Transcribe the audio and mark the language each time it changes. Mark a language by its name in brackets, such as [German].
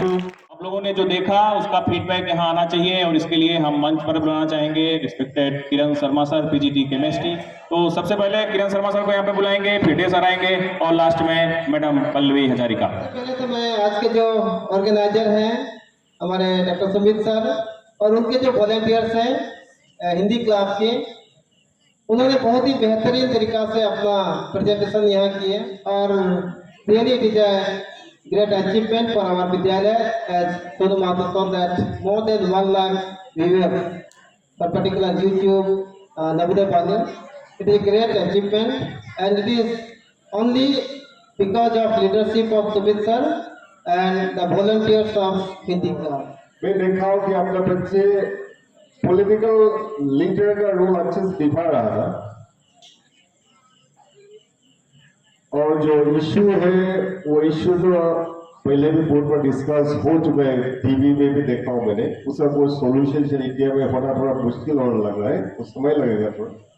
[Hindi] तो आप लोगों ने जो देखा उसका फीडबैक यहाँ आना चाहिए और इसके लिए हम मंच पर बुलाना चाहेंगे respected Kiran Sharma sir, PGT chemistry. तो सबसे पहले किरण शर्मा सर को यहाँ पे बुलाएंगे, फिर डे सर आएंगे और लास्ट में मैडम पल्लवी हजारिका। पहले तो मैं आज के जो ऑर्गेनाइजर हैं हमारे डॉक्टर सुमित सर और उनके जो वॉलंटियर्स हैं हिंदी क्लब के, उन्होंने बहुत ही बेहतरीन तरीका से अपना प्रेजेंटेशन यहाँ किए और [English] Really it is a great achievement for our Vidyalaya, as Sonu Mahato said that more than 1 lakh viewers for particular YouTube Navodaya Bani. It is a great achievement and it is only because of leadership of Sumit sir and the volunteers of Hindi Club. [Hindi] मैं देखा हूँ कि आपका बच्चे political leader का role अच्छे से निभा रहा था और जो इशू है वो इशू जो पहले भी बोर्ड पर डिस्कस हो चुका है, टीवी में भी देखा हूँ मैंने, उसका कोई सॉल्यूशन इंडिया में होना थोड़ा मुश्किल होने लग रहा है, कुछ समय लगेगा थोड़ा।